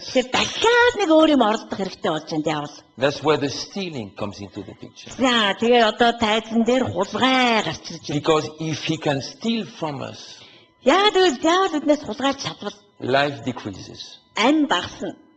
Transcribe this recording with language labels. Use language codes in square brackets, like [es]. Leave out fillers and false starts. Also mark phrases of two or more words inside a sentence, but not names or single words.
[mn] Тэр дахиад нэг өөр юм оролдох хэрэгтэй болж байна диавол. [en] That's where the stealing comes into the picture. [mn] За тэгээ одоо тайзан дээр хулгай гарч ирж байна. [en] Because if he can steal from us, [mn] Яагаад гэвэл диавол биднээс хулгайж чадвал [en] life decreases. [mn] амь багасна.